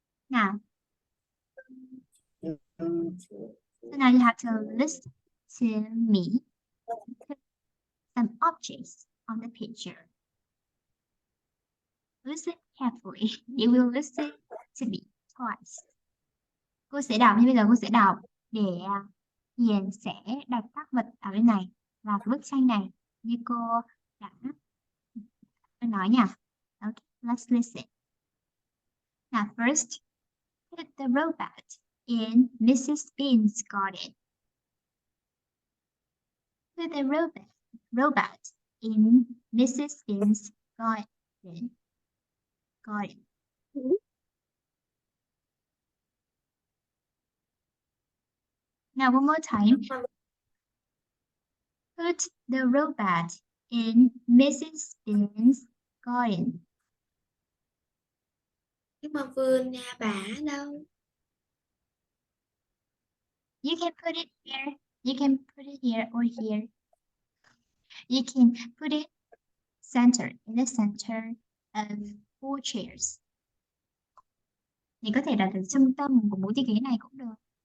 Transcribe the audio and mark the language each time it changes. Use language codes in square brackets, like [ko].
[en] Now, so now you have to listen to me. Put some objects on the picture. Listen carefully. You will listen to me twice. [vi] Cô sẽ đọc, nhưng bây giờ cô sẽ đọc để Hiền sẽ đặt các vật ở bên này và cái bức tranh này như cô đã nói nha. [en] Okay, let's listen. Now first, put the robot in Mrs. Bean's garden. Put the robot in Mrs. Bean's garden. Now one more time. Put the robot in Mrs. Bean's garden. [vi] Nhưng mà vườn nhà bà đâu? [en] You can put it here. You can put it here or here. You can put it in the center of 4 chairs. [vi] Thì có thể đặt ở trung tâm của 4 chiếc ghế này cũng được.